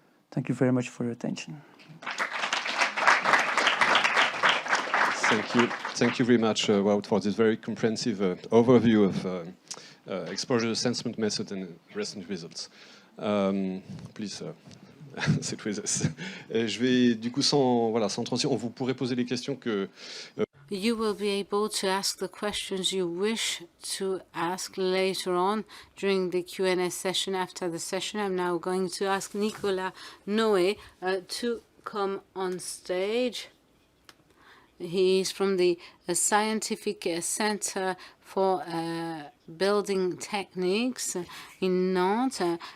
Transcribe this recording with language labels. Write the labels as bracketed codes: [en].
[en] Thank you very much for your attention. Thank you very much, Wout, for this very comprehensive overview of exposure assessment method and recent results. Please [fr] Je vais du coup sans transition, vous pourrez poser les questions que [en] You will be able to ask the questions you wish to ask later on during the Q&A session. After the session, I'm now going to ask Nicolas Noé to come on stage. He's from the Scientific Center for Building Techniques in Nantes.